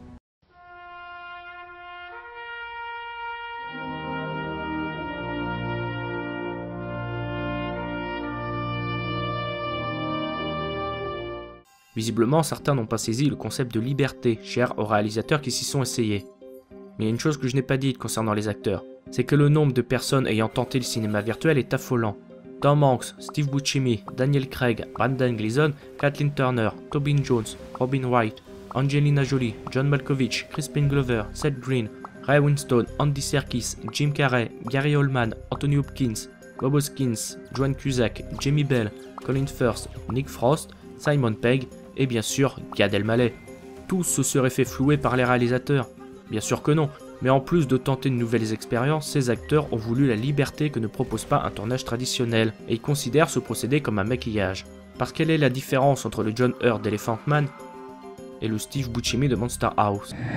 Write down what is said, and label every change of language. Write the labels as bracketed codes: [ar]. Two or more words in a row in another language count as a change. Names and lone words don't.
[fr] Visiblement, certains n'ont pas saisi le concept de liberté, cher aux réalisateurs qui s'y sont essayés. Mais il y a une chose que je n'ai pas dite concernant les acteurs, c'est que le nombre de personnes ayant tenté le cinéma virtuel est affolant. Tom Hanks, Steve Buscemi, Daniel Craig, Brendan Gleeson, Kathleen Turner, Tobin Jones, Robin Wright, Angelina Jolie, John Malkovich, Crispin Glover, Seth Green, Ray Winstone, Andy Serkis, Jim Carrey, Gary Oldman, Anthony Hopkins, Bob Hoskins, Joan Cusack, Jamie Bell, Colin Firth, Nick Frost, Simon Pegg et bien sûr Gad Elmaleh. Tous se seraient fait flouer par les réalisateurs? Bien sûr que non, mais en plus de tenter de nouvelles expériences, ces acteurs ont voulu la liberté que ne propose pas un tournage traditionnel, et ils considèrent ce procédé comme un maquillage. Parce quelle est la différence entre le John Hurt d'Elephant Man et le Steve Buscemi de Monster House?